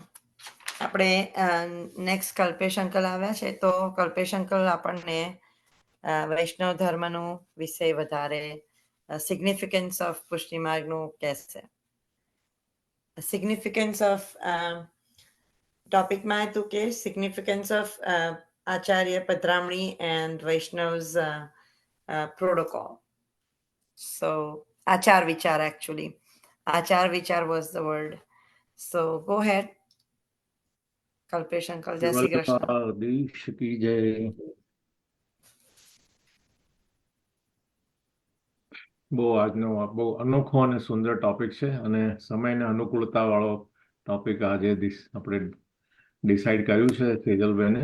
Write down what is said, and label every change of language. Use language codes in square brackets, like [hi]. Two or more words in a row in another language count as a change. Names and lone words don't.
[gu] આપણે નેક્સ્ટ કલ્પેશ અંકલ આવ્યા છે, તો કલ્પેશ અંકલ આપણને વૈષ્ણવ ધર્મનું વિશે વધારે [en] significance of [gu] પુષ્ટિ માર્ગનું કહેશે. [en] significance of [gu] ટોપિકમાં હતું કે [en] significance of [gu] આચાર્ય પધરામણી એન્ડ વૈષ્ણવ્સ protocol. [en] So [gu] આચાર વિચાર [en] actually. [gu] આચાર વિચાર [en] was the word. So go ahead. [gu] કલ્પેશ અંકલ, જય શ્રી કૃષ્ણ. [hi] વલ્લભાધીશ કી જય. [gu] આજનો બહુ અનોખો અને સુંદર ટોપિક છે અને સમયને અનુકૂળતા વાળો ટોપિક આજે આપણે ડિસાઈડ કર્યું છે સેજલબેને.